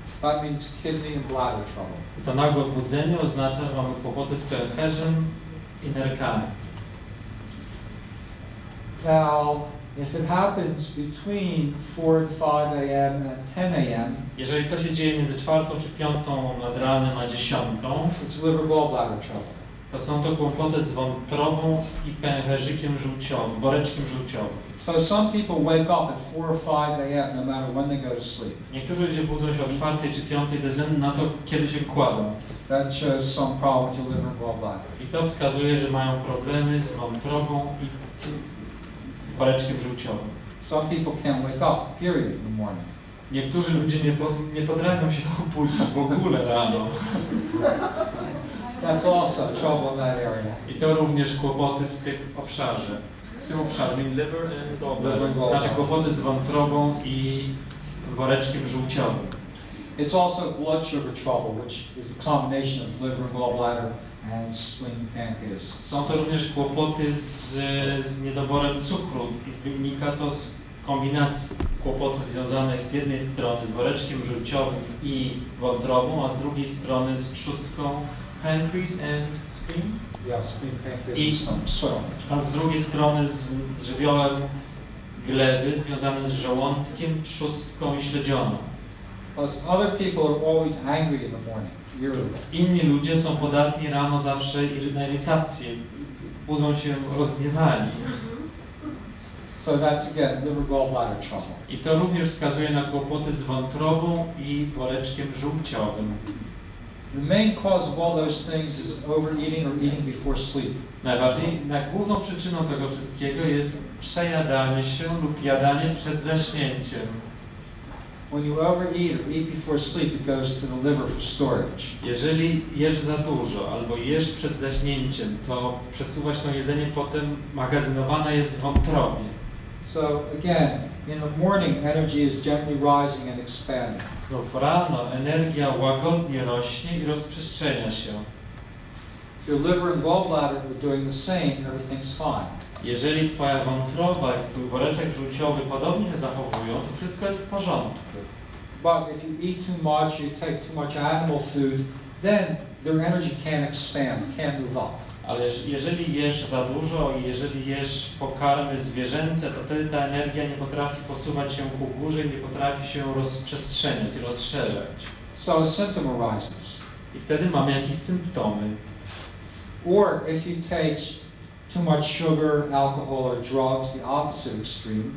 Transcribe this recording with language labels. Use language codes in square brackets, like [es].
[en] That means kidney and bladder trouble. [pl] To nagłe budzenie oznacza, że mamy kłopoty z pęcherzem i nerkami. [en] Now, if it happens between 4 and 5 a.m. and 10 a.m., [pl] Jeżeli to się dzieje między 4 czy 5 nad ranem a 10, [en] it's liver gallbladder trouble. [pl] to są to kłopoty z wątrobą i pęcherzykiem żółciowym, woreczkiem żółciowym. [en] So some people wake up at 4 or 5 a.m. no matter when they go to sleep. [pl] Niektórzy ludzie budzą się o 4 czy 5 bez względu na to, kiedy się kładą. [en] That shows some problem with your liver and gallbladder. [pl] I to wskazuje, że mają problemy z wątrobą i woreczkiem żółciowym. [en] Some people can't wake up, period, in the morning. [pl] Niektórzy ludzie nie potrafią się obudzić w ogóle rano. [en] That's also trouble in that area. [pl] I to również kłopoty w tym obszarze, [en] liver and gallbladder. [pl] Znaczy kłopoty z wątrobą i woreczkiem żółciowym. [en] It's also blood sugar trouble, which is a combination of liver, gallbladder, and spleen, pancreas. [pl] Są to również kłopoty z niedoborem cukru i wynika to z kombinacji kłopotów związanych z jednej strony z woreczkiem żółciowym i wątrobą, a z drugiej strony z trzustką [en] pancreas and spleen, Yeah, spleen, pancreas, I- and stomach. [pl] a z drugiej strony z żywiołem gleby związanym z żołądkiem, trzustką i śledzioną. [en] Plus, other people are always angry in the morning, irritable. [pl] Inni ludzie są podatni rano zawsze na irytację, budzą się rozgniewani. [en] So that's again liver, gallbladder trouble. [pl] I to również wskazuje na kłopoty z wątrobą i woreczkiem żółciowym. [en] The main cause of all those things is overeating or eating before sleep. [pl] Główną przyczyną tego wszystkiego jest przejadanie się lub jadanie przed zaśnięciem. [en] When you overeat or eat before sleep, it goes to the liver for storage. [pl] Jeżeli jesz za dużo albo jesz przed zaśnięciem, to przesuwa się to jedzenie, potem magazynowane jest w wątrobie. [en] So again, in the morning, energy is gently rising and expanding. [pl] Znów rano energia łagodnie rośnie i rozprzestrzenia się. [en] If your liver and gallbladder are doing the same, everything's fine. [pl] Jeżeli twoja wątroba i twój woreczek żółciowy podobnie się zachowują, to wszystko jest w porządku. [en] But if you eat too much, you take too much animal food, then their energy can't expand, can't move up. [pl] Ale jeżeli jesz za dużo i jeżeli jesz pokarmy zwierzęce, to wtedy ta energia nie potrafi posuwać się ku górze i nie potrafi się rozprzestrzeniać, rozszerzać. [en] So a symptom arises. [pl] I wtedy mamy jakieś symptomy. [en] Or if you take too much sugar, alcohol, or drugs, the opposite extreme,